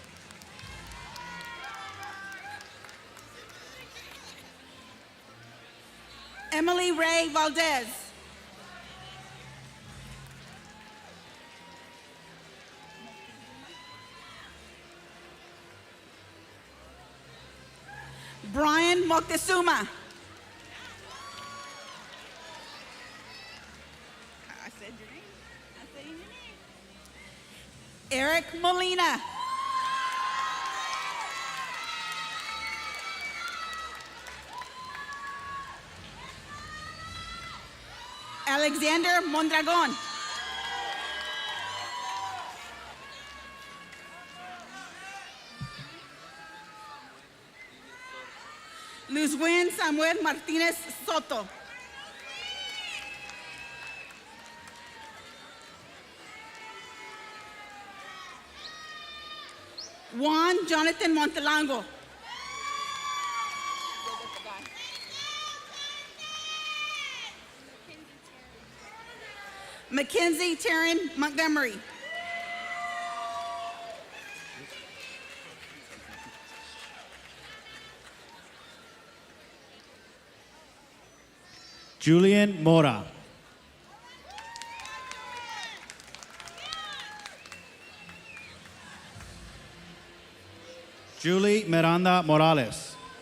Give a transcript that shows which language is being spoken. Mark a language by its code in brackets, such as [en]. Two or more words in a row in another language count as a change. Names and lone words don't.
[en] Emily Ray Valdez. Brian Moctezuma. I said your name. I said your name. Eric Molina. Alexander Mondragon. Luzwin Samuel Martinez Soto. Juan Jonathan Montelango. Mackenzie Taryn Montgomery. Julian Mora. Julie Miranda Morales.